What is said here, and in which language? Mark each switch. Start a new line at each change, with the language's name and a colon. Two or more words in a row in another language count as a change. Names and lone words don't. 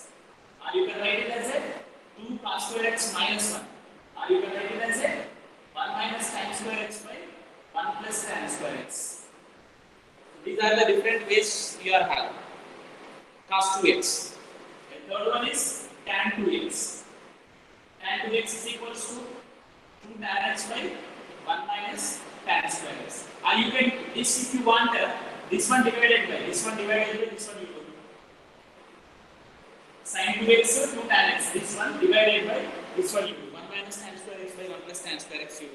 English: Or you can write it as a 2 cos square x minus 1. Or you can write it as a 1 minus tan square x by 1 plus tan square x. These are the different ways you are having. Cos 2x. The third one is tan 2x. Tan 2x is equals to 2 tan x by 1 minus tan square x. Or you can, this if you want, this one divided by this one divided by this one you do. Sin 2x 2 tan x. This one divided by this one you do. 1 minus tan square x by 1 plus tan square x you do.